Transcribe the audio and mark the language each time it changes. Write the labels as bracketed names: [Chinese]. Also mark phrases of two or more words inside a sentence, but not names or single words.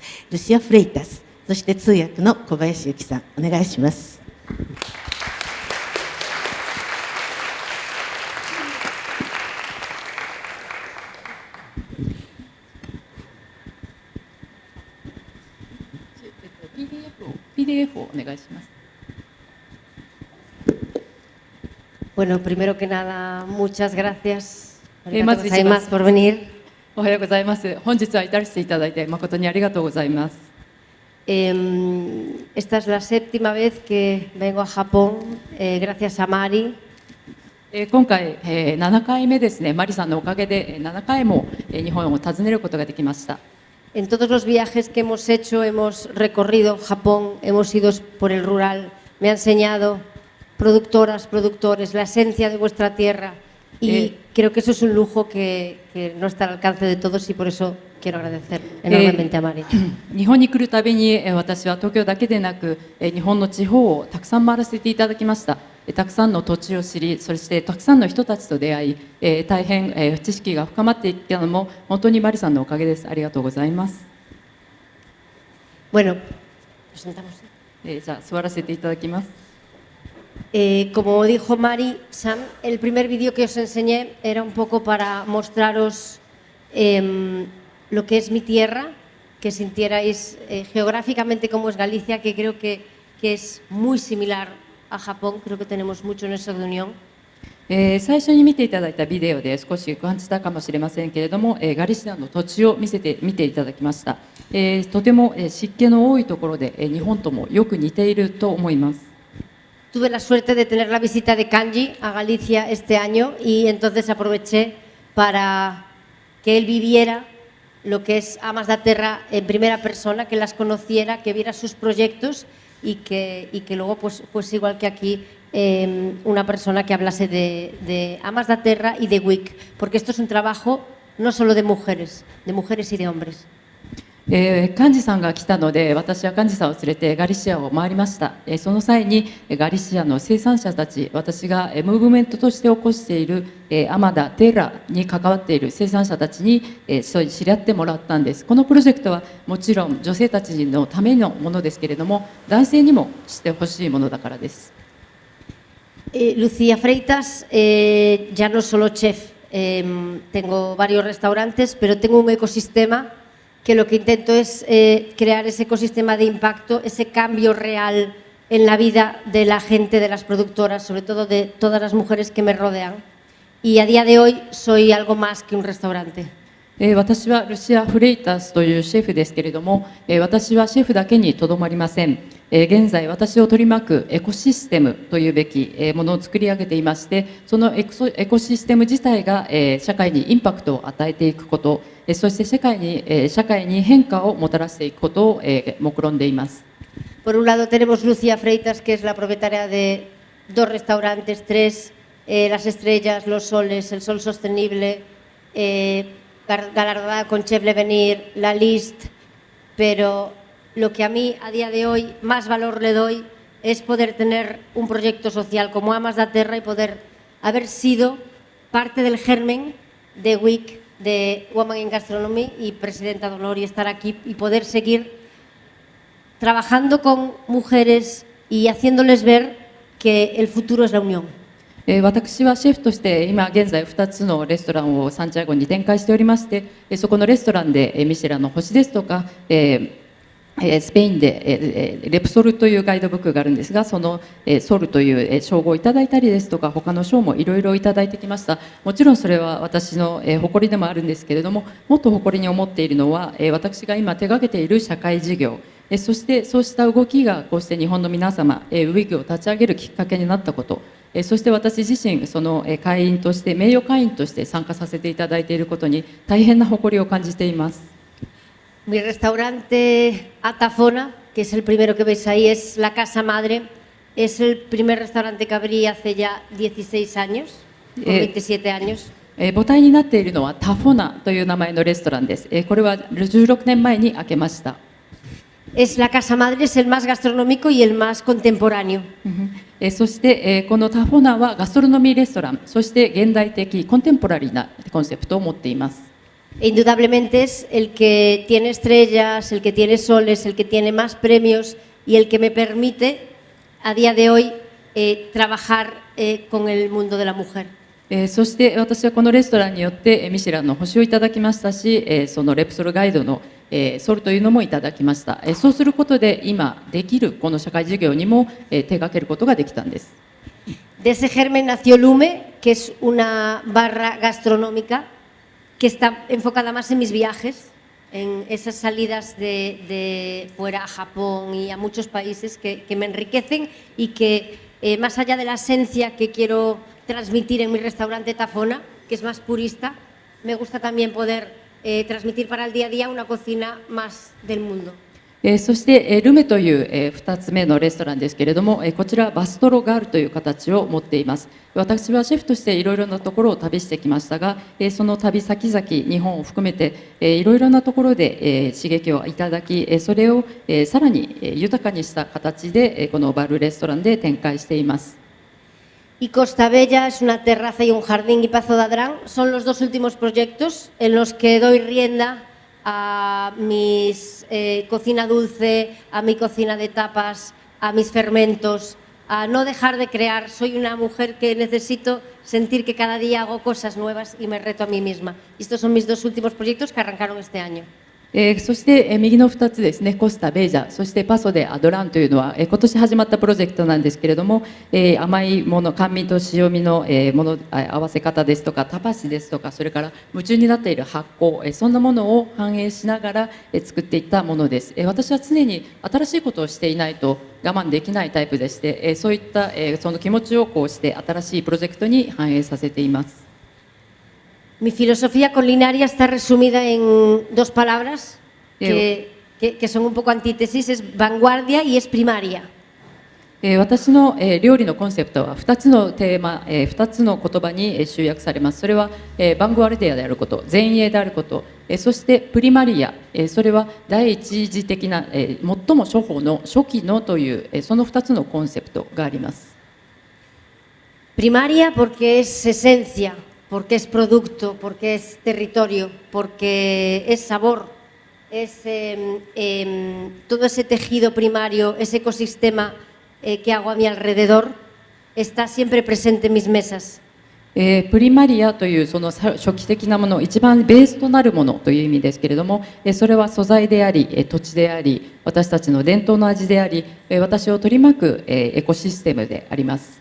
[Japanese] ルシア・フレイタス、そして通訳の小林由紀さん、お願いします。 PDF をお願いします。 [Spanish] Bueno, primero que nada, muchas gracias. [Japanese] まず一番 [Spanish] por venir. [Japanese] おはようございます。本日は至らせていただいて誠にありがとうございます。 [Spanish] Esta es la séptima vez que vengo a Japón, gracias a Mari. [Japanese] 今回、7回目ですね。マリさんのおかげで7回も日本を訪ねることができました。 [Spanish] En todos los viajes que hemos hecho, hemos recorrido Japón, hemos ido por el rural. Me ha enseñado productoras, productores, la esencia de vuestra tierra. Y creo que eso es un lujo que no está al alcance de todos y por eso quiero agradecer enormemente a Mari. [Japanese] 日本に来るたびに私は東京だけでなく日本の地方をたくさん回らせていただきました。たくさんの土地を知り、そしてたくさんの人たちと出会い、大変知識が深まっていったのも本当にマリさんのおかげです。ありがとうございます。 [Spanish] Bueno, presentamos. [Japanese] じゃあ座らせていただきます。 [Spanish] Como dijo Mari, Sam, el primer vídeo que os enseñé era un poco para mostraros lo que es mi tierra, que sintierais geográficamente cómo es Galicia, que creo que es muy similar a Japón, creo que tenemos mucho en eso de unión. [Japanese] 最初に見ていただいたビデオで少し感じたかもしれませんけれども、ガリシアの土地を見ていただきました。とても湿気の多いところで日本ともよく似ていると思います。 [Spanish] Tuve la suerte de tener la visita de Kanji a Galicia este año y entonces aproveché para que él viviera lo que es Amas da Terra en primera persona, que las conociera, que viera sus proyectos y que luego pues igual que aquí una persona que hablase de Amas da Terra y de WIC, porque esto es un trabajo no solo de mujeres y de hombres. [Japanese] 幹事さんが来たので、私は幹事さんを連れてガリシアを回りました。その際にガリシアの生産者たち、私がムーブメントとして起こしているアマダ・テラに関わっている生産者たちに知り合ってもらったんです。このプロジェクトはもちろん女性たちのためのものですけれども、男性にも知ってほしいものだからです。 [Spanish] Lucía Freitas, ya no solo chef, tengo varios restaurantes, pero tengo un ecosistema que lo que intento es crear ese ecosistema de impacto, ese cambio real en la vida de la gente, de las productoras, sobre todo de todas las mujeres que me rodean. Y a día de hoy soy algo más que un restaurante. [Japanese] 私はルシア・フレイタスというシェフですけれども、私はシェフだけにとどまりません。現在私を取り巻くエコシステムというべきものを作り上げていまして、そのエコシステム自体が社会にインパクトを与えていくこと、そして社会に変化をもたらしていくことを目論んでいます。 [Spanish] Por un lado tenemos Lucía Freitas, que es la propietaria de 2 restaurantes, 3, Las Estrellas, Los Soles, El Sol Sostenible, galardonada con Chef L'Avenir, La Liste, pero lo que a mí a día de hoy más valor le doy es poder tener un proyecto social como Amas da Terra y poder haber sido parte del germen de WIC, de Women in Gastronomy y presidenta de honor y estar aquí y poder seguir trabajando con mujeres y haciéndoles ver que el futuro es la unión. [Japanese] 私はシェフとして今現在2つのレストランをサンチアゴに展開しておりまして、そこのレストランでミシュランの星ですとか、スペインでレプソルというガイドブックがあるんですが、そのソルという称号をいただいたりですとか、他の賞もいろいろいただいてきました。もちろんそれは私の誇りでもあるんですけれども、もっと誇りに思っているのは私が今手掛けている社会事業、そしてそうした動きがこうして日本の皆様、ウィッグを立ち上げるきっかけになったこと、そして私自身その会員として名誉会員として参加させていただいていることに大変な誇りを感じています。 [Spanish] Mi restaurante Atafona, que es el primero que veis ahí, es la casa madre. Es el primer restaurante que abrí hace ya 16 años, con 27 años. [Japanese] 母体になっているのはタフォナという名前のレストランです。これは16年前に開けました。 [Spanish] Es la casa madre, es el más gastronómico y el más contemporáneo. [Japanese] そしてこのタフォナはガストロノミーレストラン、そして現代的コンテンポラリーなコンセプトを持っています。 [Spanish] Indudablemente es el que tiene estrellas, el que tiene soles, el que tiene más premios y el que me permite a día de hoy trabajar con el mundo de la mujer. [Japanese] そして私はこのレストランによってミシュランの星をいただきましたし、そのレプソルガイドのソルというのもいただきました。そうすることで今できるこの社会事業にも手掛けることができたんです。 [Spanish] De ese germen nació Lume, que es una barra gastronómica que está enfocada más en mis viajes, en esas salidas de fuera a Japón y a muchos países que me enriquecen y que más allá de la esencia que quiero transmitir en mi restaurante Tafona, que es más purista, me gusta también poder transmitir para el día a día una cocina más del mundo. [Japanese] そしてルメという2つ目のレストランですけれども、こちらバストロガールという形を持っています。私はシェフとしていろいろなところを旅してきましたが、その旅先々日本を含めていろいろなところで刺激をいただき、それをさらに豊かにした形でこのバルレストランで展開しています。 [Spanish] Y Costa Bella es una terraza y un jardín, y Pazo de Adrán son los dos últimos proyectos en los que doy rienda a mis cocina dulce, a mi cocina de tapas, a mis fermentos, a no dejar de crear. Soy una mujer que necesito sentir que cada día hago cosas nuevas y me reto a mí misma. Y estos son mis dos últimos proyectos que arrancaron este año. [Japanese] そして右の2つですね、コスタ・ベージャ、そしてパソ・デ・アドランというのは今年始まったプロジェクトなんですけれども、甘いもの、甘味と塩味のもの合わせ方ですとか、タパシですとか、それから夢中になっている発酵、そんなものを反映しながら作っていったものです。私は常に新しいことをしていないと我慢できないタイプでして、そういったその気持ちをこうして新しいプロジェクトに反映させています。 [Spanish] Mi filosofía culinaria está resumida en dos palabras que son un poco antítesis, es vanguardia y es primaria. [Japanese] 私の料理のコンセプトは2つのテーマ、2つの言葉に集約されます。それはバングワルディアであること、前衛であること、そしてプリマリア、それは第一次的な最も初歩の初期のというその2つのコンセプトがあります。 [Spanish] Primaria porque es esencia, porque es producto, porque es territorio, porque es sabor, es todo ese tejido primario, ese ecosistema que hago a mi alrededor, está siempre presente en mis mesas. [Japanese] プリマリアというその初期的なもの、一番ベースとなるものという意味ですけれども、それは素材であり、土地であり、私たちの伝統の味であり、私を取り巻くエコシステムであります。